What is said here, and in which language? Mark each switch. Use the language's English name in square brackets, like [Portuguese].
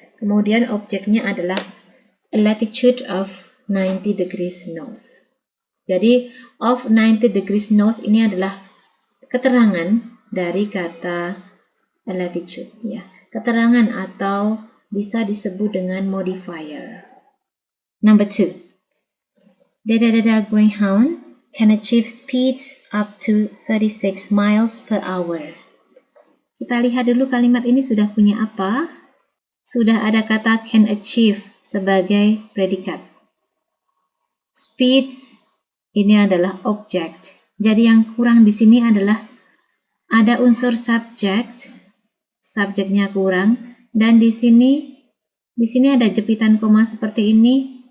[Indonesian] Kemudian objeknya adalah [English] a latitude of 90 degrees north. [Indonesian] Jadi, [English] of 90 degrees north [Indonesian] ini adalah keterangan dari kata [English] a latitude. [Indonesian] Ya. Keterangan atau bisa disebut dengan modifier. [English] Number 2. Greyhound can achieve speeds up to 36 miles per hour. [Indonesian] Kita lihat dulu kalimat ini sudah punya apa? Sudah ada kata [English] can achieve [Indonesian] sebagai predikat. Speeds ini adalah object. Jadi yang kurang di sini adalah ada unsur subject, subjeknya kurang, dan di sini ada jepitan koma seperti ini.